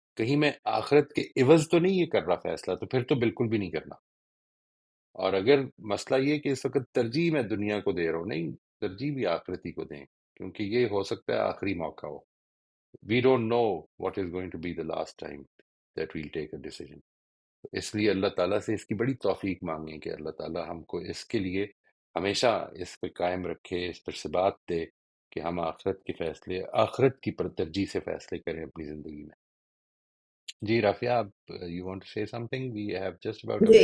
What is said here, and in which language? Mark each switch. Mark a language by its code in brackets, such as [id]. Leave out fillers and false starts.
[ur] کہیں میں آخرت کے عوض تو نہیں یہ کر رہا فیصلہ، تو پھر تو بالکل بھی نہیں کرنا. اور اگر مسئلہ یہ کہ اس وقت ترجیح میں دنیا کو دے رہا ہوں، نہیں، ترجیح بھی آخرتی کو دیں، کیونکہ یہ ہو سکتا ہے آخری موقع ہو. [en] We don't know what is going to be the last time that we'll take a decision. [ur] اس لیے اللہ تعالیٰ سے اس کی بڑی توفیق مانگیں کہ اللہ تعالیٰ ہم کو اس کے لیے ہمیشہ اس پہ قائم رکھے، اس پر ثبات دے کہ ہم آخرت کے فیصلے، آخرت کی ترجیح سے فیصلے کریں اپنی زندگی میں. [en] جی رافیہ، آپ you want to say something? We have just about a